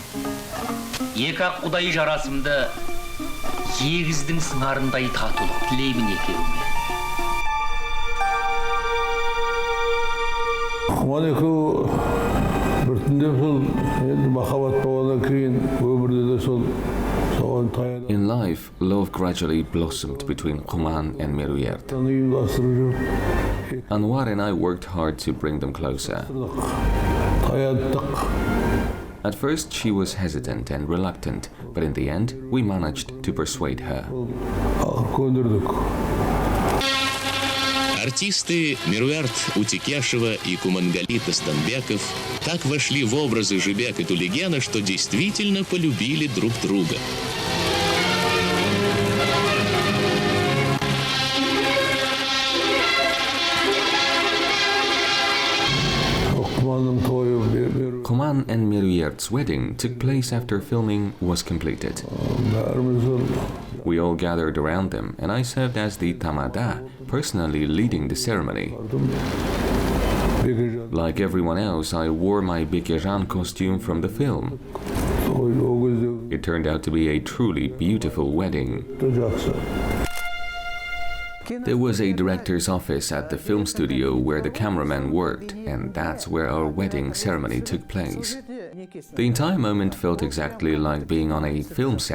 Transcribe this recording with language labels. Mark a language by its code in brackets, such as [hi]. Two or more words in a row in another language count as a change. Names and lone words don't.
[kk] Екі ақ құдай жарасымды егіздің сыңарындай татулық тілеймін екеуіме. Құман екеуі біртіндеп сол енді махаббат болғаннан кейін өмірде де сол соған таянып [en] In life, love gradually blossomed between Kuman and Meruert. [kk] ұйымдастырып жүріп [en] Anwar and I worked hard to bring them closer. [kk] таянттық. [en] At first, she was hesitant and reluctant, but in the end, we managed to persuade her. [kk] Көндірдік. [ru] Артисты Meruert Otekeshova и Кумангали Тастанбеков так вошли в образы Жибека и Тулегена, что действительно полюбили друг друга. [kk] Құманның тойы [en] Kuman and Meruert's wedding took place after filming was completed. [kk] бәріміз сол [en] We all gathered around them, and I served as the tamada, personally leading the ceremony. [kk] бекежан [en] Like everyone else, I wore my Bekejan costume from the film. [kk] той ол кезде [en] It turned out to be a truly beautiful wedding. [kk] жақсы. [en] There was a director's office at the film studio where the cameraman worked, and that's where our wedding ceremony took place. The entire moment felt exactly like being on a film set.